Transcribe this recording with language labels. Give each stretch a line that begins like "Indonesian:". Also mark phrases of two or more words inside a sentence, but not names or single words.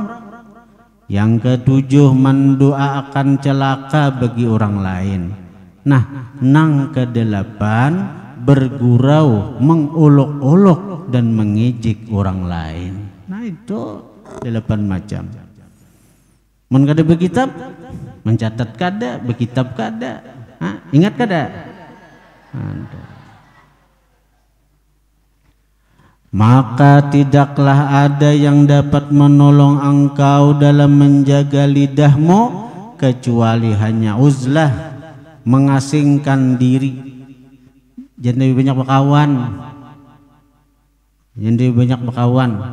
Indonesian: Yang ketujuh, mendoakan celaka bagi orang lain. Nah, nang kedelapan, bergurau, mengolok-olok dan mengejek orang lain. Nah, itu 8 macam.
Banjar: Mun kada berkitab, mencatat kada, berkitab kada. Ingat kada? Ada.
Indonesian: Maka tidaklah ada yang dapat menolong engkau dalam menjaga lidahmu kecuali hanya uzlah, mengasingkan diri. Jangan lebih banyak berkawan. Jangan lebih banyak berkawan.